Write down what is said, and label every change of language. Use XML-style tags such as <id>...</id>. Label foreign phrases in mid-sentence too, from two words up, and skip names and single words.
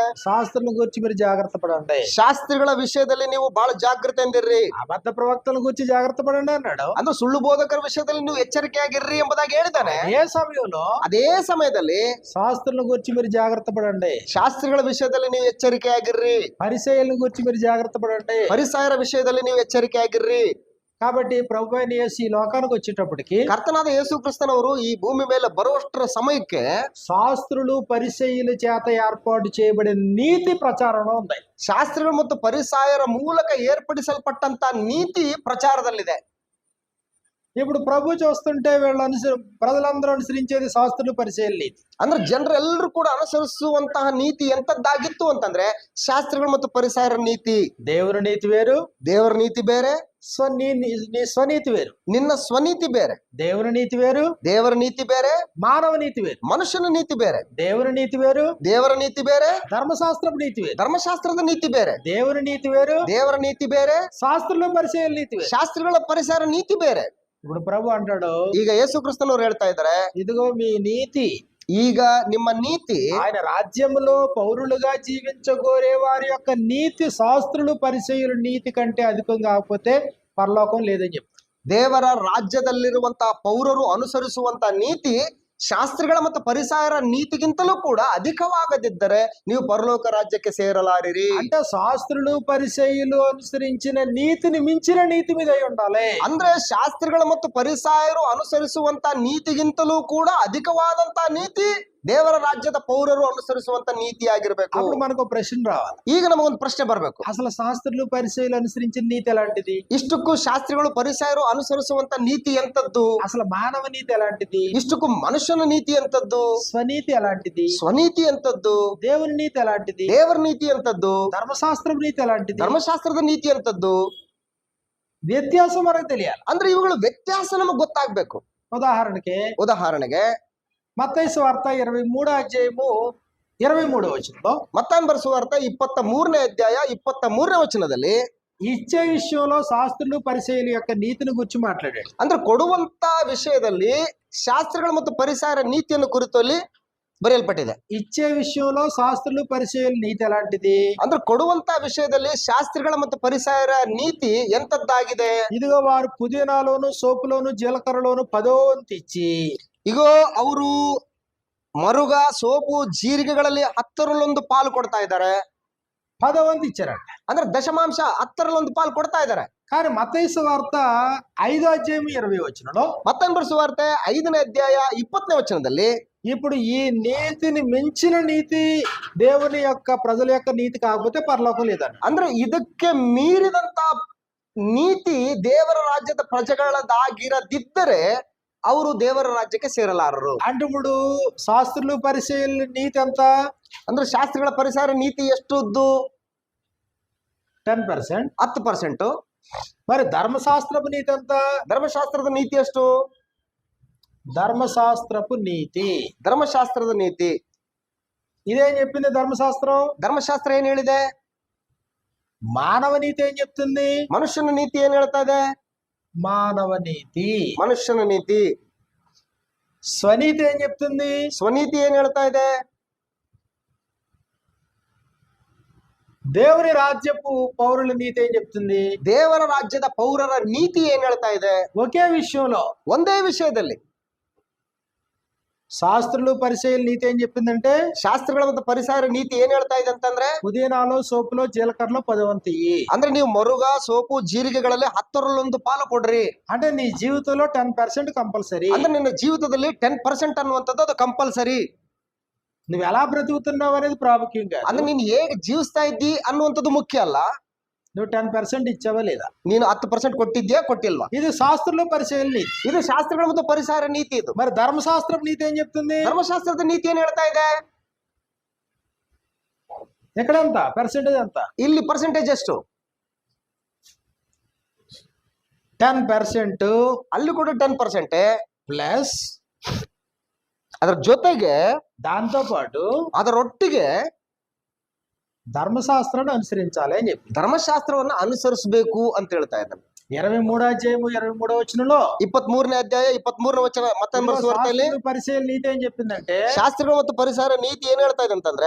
<te>శాస్త్రుల గురించి మీరు జాగ్రత్త పడండి.</te> <kn>ಶಾಸ್ತ್ರಿಗಳ ವಿಷಯದಲ್ಲಿ ನೀವು ಬಹಳ ಜಾಗೃತೆಯಿಂದಿರ್ರಿ.</kn> <te>అబద్ధ ప్రవక్తల గురించి జాగ్రత్త పడండి అన్నాడు.</te> <kn>ಅಂದ್ರೆ ಸುಳ್ಳು ಬೋಧಕರ ವಿಷಯದಲ್ಲಿ ನೀವು ಎಚ್ಚರಿಕೆಯಾಗಿರ್ರಿ ಎಂಬುದಾಗಿ ಹೇಳಿದ್ದಾನೆ.</kn> <te>అదే</te> <kn>ಸಮಯದಲ್ಲಿ</kn> <te>శాస్త్రుల గురించి మీరు జాగ్రత్త పడండి.</te> <kn>ಶಾಸ್ತ್ರಿಗಳ ವಿಷಯದಲ್ಲಿ ನೀವು ಎಚ್ಚರಿಕೆಯಾಗಿರ್ರಿ.</kn> <te>పరిసయ్యుల గురించి మీరు జాగ్రత్త పడండి.</te> <kn>ಫರಿಸಾಯರ ವಿಷಯದಲ್ಲಿ ನೀವು ಎಚ್ಚರಿಕೆಯಾಗಿರ್ರಿ.</kn> <te>కాబట్టి ప్రభు అయిన యేసు ఈ లోకానికి వచ్చేటప్పటికి,</te> <kn>ಕರ್ತನಾದ ಯೇಸು ಕ್ರಿಸ್ತನವರು ಈ ಭೂಮಿ ಮೇಲೆ ಬರುವಷ್ಟರ ಸಮಯಕ್ಕೆ</kn> <te>శాస్త్రులు పరిసయ్యుల చేత ఏర్పాటు చేయబడిన నీతి ప్రచారంలో ఉంది.</te> <kn>ಶಾಸ್ತ್ರಿಗಳು ಮತ್ತು ಪರಿಸಾಯರ ಮೂಲಕ ಏರ್ಪಡಿಸಲ್ಪಟ್ಟಂತ ನೀತಿ ಪ್ರಚಾರದಲ್ಲಿದೆ.</kn> <te>ఇప్పుడు ప్రభు చూస్తుంటే ప్రజలందరూ అనుసరించేది శాస్త్రులు పరిసయ్యుల నీతి.</te> <kn>ಅಂದ್ರೆ ಜನರೆಲ್ಲರೂ ಕೂಡ ಅನುಸರಿಸುವಂತಹ ನೀತಿ ಎಂತದ್ದಾಗಿತ್ತು ಅಂತಂದ್ರೆ ಶಾಸ್ತ್ರಿಗಳು ಮತ್ತು ಪರಿಸಾಯರ ನೀತಿ.</kn> <te>దేవుని నీతి వేరు,</te> <kn>ದೇವರ ನೀತಿ ಬೇರೆ,</kn> <te>స్వనీతి వేరు.</te> <kn>ನಿನ್ನ ಸ್ವನೀತಿ ಬೇರೆ.</kn> <te>దేవుని నీతి వేరు,</te> <kn>ದೇವರ ನೀತಿ ಬೇರೆ.</kn> <te>మానవ నీతి వేరు.</te> <kn>ಮನುಷ್ಯನ ನೀತಿ ಬೇರೆ.</kn> <te>దేవుని నీతి వేరు,</te> <kn>ದೇವರ ನೀತಿ ಬೇರೆ.</kn> <te>ధర్మశాస్త్రపు నీతి వేరు.</te> <kn>ಧರ್ಮಶಾಸ್ತ್ರದ ನೀತಿ ಬೇರೆ.</kn> <te>దేవుని నీతి వేరు,</te> <kn>ದೇವರ ನೀತಿ ಬೇರೆ.</kn> <te>శాస్త్రులు పరిసయ్యుల నీతి వేరు.</te> <kn>ಶಾಸ್ತ್ರಿಗಳ ಪರಿಸಾಯರ ನೀತಿ ಬೇರೆ.</kn> <te>ఇప్పుడు ప్రభు అంటాడు,</te> <kn>ಈಗ ಯೇಸು ಕ್ರಿಸ್ತನವರು ಹೇಳ್ತಾ ಇದ್ದಾರೆ,</kn> <te>ఇదిగో మీ నీతి.</te> <kn>ಈಗ ನಿಮ್ಮ ನೀತಿ,</kn> <te>ఆయన రాజ్యములో పౌరులుగా జీవించగోరే వారి యొక్క నీతి శాస్త్రులు పరిసయ్యుల నీతి కంటే అధికం కాకపోతే పరలోకం లేదని చెప్పారు.</te> <kn>ದೇವರ ರಾಜ್ಯದಲ್ಲಿರುವಂತಹ ಪೌರರು ಅನುಸರಿಸುವಂತ ನೀತಿ ಶಾಸ್ತ್ರಿಗಳ ಮತ್ತು ಪರಿಸಾಯರ ನೀತಿಗಿಂತಲೂ ಕೂಡ ಅಧಿಕವಾಗದಿದ್ದರೆ ನೀವು ಪರಲೋಕ ರಾಜ್ಯಕ್ಕೆ ಸೇರಲಾರಿರಿ.</kn> <te>అంటే శాస్త్రులు పరిసయ్యులు అనుసరించిన నీతిని మించిన నీతి మీద అయి ఉండాలి.</te> <kn>ಅಂದ್ರೆ ಶಾಸ್ತ್ರಿಗಳ ಮತ್ತು ಪರಿಸಾಯರು ಅನುಸರಿಸುವಂತ ನೀತಿಗಿಂತಲೂ ಕೂಡ ಅಧಿಕವಾದಂತ ನೀತಿ ದೇವರ ರಾಜ್ಯದ ಪೌರರು ಅನುಸರಿಸುವಂತ ನೀತಿ ಆಗಿರ್ಬೇಕು.</kn> <te>అప్పుడు మనకు ప్రశ్న రావాలి,</te> <kn>ಈಗ ನಮಗೊಂದು ಪ್ರಶ್ನೆ ಬರ್ಬೇಕು,</kn> <te>అసలు శాస్త్రులు పరిసయ్యులు అనుసరించిన నీతి ఎలాంటిది?</te> <kn>ಇಷ್ಟಕ್ಕೂ ಶಾಸ್ತ್ರಿಗಳು ಪರಿಸಾಯರು ಅನುಸರಿಸುವಂತ ನೀತಿ ಎಂತದ್ದು?</kn> <te>అసలు మానవ నీతి ఎలాంటిది?</te> <kn>ಇಷ್ಟಕ್ಕೂ ಮನುಷ್ಯನ ನೀತಿ ಎಂತದ್ದು?</kn> <te>స్వనీతి ఎలాంటిది?</te> <kn>ಸ್ವನೀತಿ ಎಂತದ್ದು?</kn> <te>దేవుని నీతి ఎలాంటిది?</te> <kn>ದೇವರ ನೀತಿ ಎಂತದ್ದು?</kn> <te>ధర్మశాస్త్రం నీతి ఎలాంటిది?</te> <kn>ಧರ್ಮಶಾಸ್ತ್ರದ ನೀತಿ ಎಂತದ್ದು?</kn> <te>వ్యత్యాసం మనకు తెలియాలి.</te> <kn>ಅಂದ್ರೆ ಇವುಗಳ ವ್ಯತ್ಯಾಸ ನಮಗೆ ಗೊತ್ತಾಗ್ಬೇಕು. ಉದಾಹರಣೆಗೆ</kn> <te>మత్తయి సువార్త 23వ అధ్యాయము 23వ వచనంలో,</te> <kn>ಮತ್ತಾಯನ ಬರೆಸುವಾರ್ತೆ 23ನೇ ಅಧ್ಯಾಯ 23ನೇ ವಚನದಲ್ಲಿ</kn> <te>ఇచ్చే విషయంలో శాస్త్రులు పరిసయ్యుల యొక్క నీతిని గురించి మాట్లాడాడు.</te> <kn>ಅಂದ್ರೆ ಕೊಡುವಂತ ವಿಷಯದಲ್ಲಿ ಶಾಸ್ತ್ರಿಗಳು ಮತ್ತು ಪರಿಸಾಯರ ನೀತಿಯನ್ನು ಕುರಿತು ಅಲ್ಲಿ ಬರೆಯಲ್ಪಟ್ಟಿದೆ.</kn> <te>ఇచ్చే విషయంలో శాస్త్రులు పరిసయ్యుల నీతి ఎలాంటిది?</te> <kn>ಅಂದ್ರೆ ಕೊಡುವಂತ ವಿಷಯದಲ್ಲಿ ಶಾಸ್ತ್ರಿಗಳ ಮತ್ತು ಪರಿಸಾಯರ ನೀತಿ ಎಂತದ್ದಾಗಿದೆ?</kn> <te>ఇదిగో వారు పుదీనాలోను సోపులోను జీలకర్రలోను 10వ వంతు ఇచ్చి,</te> <kn>ಈಗ ಅವರು ಮರುಗ ಸೋಪು ಜೀರಿಗೆಗಳಲ್ಲಿ 10ರಲ್ಲೊಂದು ಪಾಲು ಕೊಡ್ತಾ ಇದ್ದಾರೆ.</kn> <te>10వ వంతు ఇచ్చారంట.</te> <kn>ಅಂದ್ರೆ ದಶಮಾಂಶ 10ರಲ್ಲೊಂದು ಪಾಲು ಕೊಡ್ತಾ ಇದ್ದಾರೆ.</kn> <te>కానీ మత్తయి సువార్త 5వ అధ్యాయం 20వ వచనంలో,</te> <kn>ಮತ್ತಾಯನ ಬರೆಸುವಾರ್ತೆ 5ನೇ ಅಧ್ಯಾಯ 20ನೇ ವಚನದಲ್ಲಿ</kn> <te>ఇప్పుడు ఈ నీతిని మించిన నీతి దేవుని యొక్క ప్రజల యొక్క నీతి కాకపోతే పరలోకం లేదంట.</te> <kn>ಅಂದ್ರೆ ಇದಕ್ಕೆ ಮೀರಿದಂತ ನೀತಿ ದೇವರ ರಾಜ್ಯದ ಪ್ರಜೆಗಳದಾಗಿರದಿದ್ದರೆ ಅವರು ದೇವರ ರಾಜ್ಯಕ್ಕೆ ಸೇರಲಾರರು.</kn> <te>అంటే ఇప్పుడు శాస్త్రులు పరిసయ్యుల నీతి ఎంత?</te> <kn>ಅಂದ್ರೆ ಶಾಸ್ತ್ರಿಗಳ ಪರಿಸಾರ ನೀತಿ ಎಷ್ಟುದ್ದು? 10%. 10%.</kn> <te>మరి ధర్మశాస్త్రపు నీతి ఎంత?</te> <kn>ಧರ್ಮಶಾಸ್ತ್ರದ ನೀತಿ ಎಷ್ಟು?</kn> <te>ధర్మశాస్త్రపు నీతి.</te> <kn>ಧರ್ಮಶಾಸ್ತ್ರದ ನೀತಿ</kn> <te>ఇదేం చెప్పింది ధర్మశాస్త్రం?</te> <kn>ಧರ್ಮಶಾಸ್ತ್ರ ಏನ್ ಹೇಳಿದೆ?</kn> <te>మానవ నీతి ఏం చెప్తుంది?</te> <kn>ಮನುಷ್ಯನ ನೀತಿ ಏನ್ ಹೇಳ್ತಾ ಇದೆ?</kn> <te>మానవ నీతి.</te> <kn>ಮನುಷ್ಯನ ನೀತಿ.</kn> <te>స్వనీతి ఏం చెప్తుంది?</te> <kn>ಸ್ವನೀತಿ ಏನ್ ಹೇಳ್ತಾ ಇದೆ?</kn> <te>దేవుని రాజ్యపు పౌరుల నీతి ఏం చెప్తుంది?</te> <kn>ದೇವರ ರಾಜ್ಯದ ಪೌರರ ನೀತಿ ಏನ್ ಹೇಳ್ತಾ ಇದೆ?</kn> <te>ఒకే విషయంలో,</te> <kn>ಒಂದೇ ವಿಷಯದಲ್ಲಿ</kn> <te>శాస్త్రులు పరిసయ్యుల నీతి ఏం చెప్పిందంటే,</te> <kn>ಶಾಸ್ತ್ರಿಗಳ ಮತ್ತು ಪರಿಸಾಯರ ನೀತಿ ಏನ್ ಹೇಳ್ತಾ ಇದೆ ಅಂತಂದ್ರೆ,</kn> <te>పుదీనాలో సోపులో జీలకర్రలో 10వ వంతు ఇయ్యి.</te> <kn>ಅಂದ್ರೆ ನೀವು ಮರುಗ ಸೋಪು ಜೀರಿಗೆಗಳಲ್ಲಿ 10ರಲ್ಲೊಂದು ಪಾಲು ಕೊಡ್ರಿ.</kn> <te>అంటే నీ జీవితంలో 10% కంపల్సరీ.</te> <kn>ಅಂದ್ರೆ ನಿನ್ನ ಜೀವಿತದಲ್ಲಿ 10% ಅನ್ನುವಂಥದ್ದು ಅದು ಕಂಪಲ್ಸರಿ.</kn> <te>నువ్వు ఎలా బ్రతుకుతున్నావు అనేది ప్రాముఖ్యం కాదు.</te> <kn>ಅಂದ್ರೆ ನೀನು ಹೇಗೆ ಜೀವಿಸ್ತಾ ಇದ್ದಿ ಅನ್ನುವಂಥದ್ದು ಮುಖ್ಯ ಅಲ್ಲ.</kn> <te>నువ్వు 10% ఇచ్చావా లేదా?</te> <kn>ನೀನು 10% ಕೊಟ್ಟಿದ್ಯಾ ಕೊಟ್ಟಿಲ್ವಾ?</kn> <te>ఇది శాస్త్రంలో పరిశీలన నీతి.</te> <kn>ಇದು ಶಾಸ್ತ್ರಗಳ ಮತ್ತು ಪರಿಸರ ನೀತಿ. ಇದು</kn> <te>మరి ధర్మశాస్త్రం నీతి ఏం చెప్తుంది?</te> <kn>ಧರ್ಮಶಾಸ್ತ್ರದ ನೀತಿ ಏನ್ ಹೇಳ್ತಾ ಇದೆ?</kn> <te>ఎక్కడ ఎంత పర్సెంటేజ్ ఎంత?</te> <kn>ಇಲ್ಲಿ ಪರ್ಸೆಂಟೇಜ್ ಎಷ್ಟು? 10% ಅಲ್ಲಿ ಕೂಡ 10% ప్లస్ ಅದರ ಜೊತೆಗೆ</kn> <te>దాంతో పాటు</te> <kn>ಅದರೊಟ್ಟಿಗೆ</kn> <te>ధర్మశాస్త్రాన్ని అనుసరించాలి అని చెప్పి</te> <kn>ಧರ್ಮಶಾಸ್ತ್ರವನ್ನ ಅನುಸರಿಸಬೇಕು ಅಂತ ಹೇಳ್ತಾ ಇದ್ದಾನೆ.</kn> <te>23వ అధ్యాయము 23వ వచనంలో</te> <kn>23ನೇ ಅಧ್ಯಾಯ 23ನೇ ವಚನ ಮತ್ತೊಂದು ವಾರ್ತೆಯಲ್ಲಿ</kn> <te>పరిశీలన నీతి ఏం చెప్పిందంటే,</te> <kn>ಶಾಸ್ತ್ರಗಳು ಮತ್ತು ಪರಿಸರ ನೀತಿ ಏನ್ ಹೇಳ್ತಾ ಇದೆ ಅಂತಂದ್ರೆ,</kn>